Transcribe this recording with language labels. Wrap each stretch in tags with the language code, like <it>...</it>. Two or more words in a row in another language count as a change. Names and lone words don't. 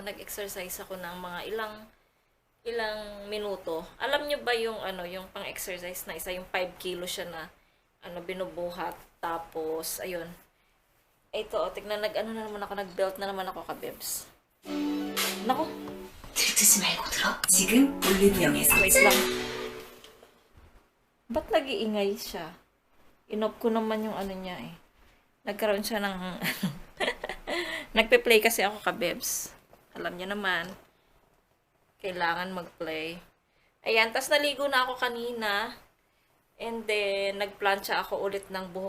<tl>Nag-exercise ako ng mga ilang minuto. Alam nyo ba yung yung pang-exercise na isa, yung 5 kilo siya na binubuhat. Tapos ayun. Ito, tignan na naman ako, nag-belt na naman ako kabebs. Nako.</tl> <ko>들뜨지 말고 들어. 지금 올리브영에서</ko> <tl>Wait lang. Ba't nag-iingay siya? Inop ko naman yung niya eh. Nagkaroon siya ng Nagpe-play kasi ako kabebs. Alam niya naman. Kailangan mag-play. Ayan, tas naligo na ako kanina.</tl> <en>And then,</en> <tl>nagplancha ako ulit ng buhok.</tl>